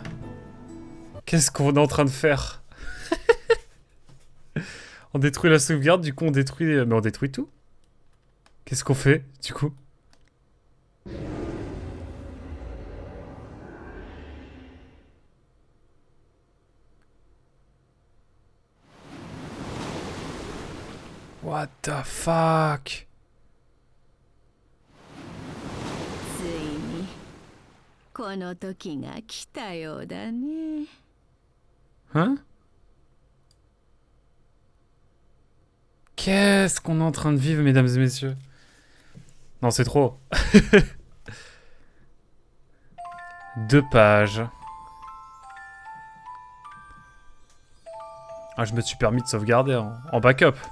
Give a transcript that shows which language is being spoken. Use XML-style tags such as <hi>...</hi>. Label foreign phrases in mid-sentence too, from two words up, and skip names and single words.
<fr>Qu'est-ce qu'on est en train de faire? On détruit la sauvegarde, du coup on détruit... Mais on détruit tout? Qu'est-ce qu'on fait, du coup?</fr> <en>What the fuck?</en> <ja>ついにこの時が来たようだね。</ja> <fr>Hein? Qu'est-ce qu'on est en train de vivre, mesdames et messieurs? Non, c'est trop. 2 pages. Ah, je me suis permis de sauvegarder en backup.</fr>